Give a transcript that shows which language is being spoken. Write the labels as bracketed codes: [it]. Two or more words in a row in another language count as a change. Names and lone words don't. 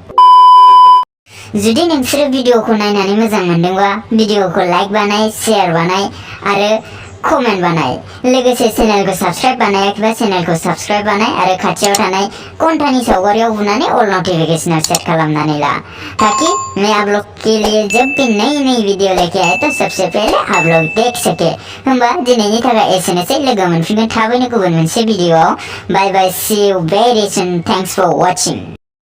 [brx] जुदि नोंसोरो भिडिअखौ नायनानै मोजां मोनदोंबा भिडिअखौ लाइक बानाय, शेयार बानाय आरो कमेन्ट बानाय। लोगोसे चेनेलखौ साबस्क्राइब बानायाखैबा चेनेलखौ साबस्क्राइब बानाय आरो खाथियाव थानाय घन्टानि सावगारियाव बुनानै अल नोटिफिकेशनआव सेट खालामनानै ला, [hi] ताकि मैं आप लोग के लिए जब भी नई नई वीडियो लेके आए तो सबसे पहले आप लोग देख सके। [brx] होमबा दिनैनि थाखाय एसेनोसै। लोगो मोनफिनगोन थाबैनो गुबुन मोनसे भिडिअआव। [en] Bye bye, See you very soon. Thanks for watching.